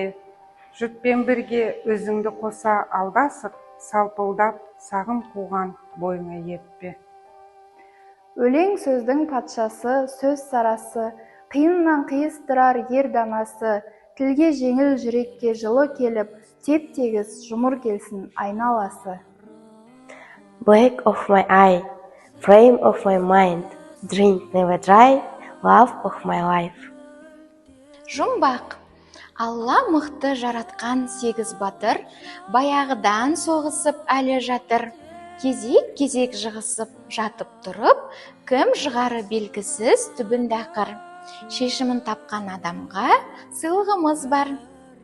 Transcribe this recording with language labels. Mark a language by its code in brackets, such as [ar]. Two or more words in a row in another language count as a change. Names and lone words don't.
[kk] Жұртпен бірге өзіңді қоса алдасып, салпылдап сағым қуған бойыңа еппе. Өлең сөздің патшасы, сөз сарасы, қиыннан қиыстырар ер данасы, тілге жеңіл, жүрекке жылы келіп, теп-тегіс жұмыр келсін айналасы. [en] Black of my eye, flame of my mind, drink never dry, love of my life. [kk] Жұмбақ. Алла мықты жаратқан сегіз батыр, баяғыдан соғысып әлі жатыр. Кезек-кезек жығысып, жатып тұрып, кім жығары белгісіз түбін дақыр. Шешімін тапқан адамға сыйлығымыз бар.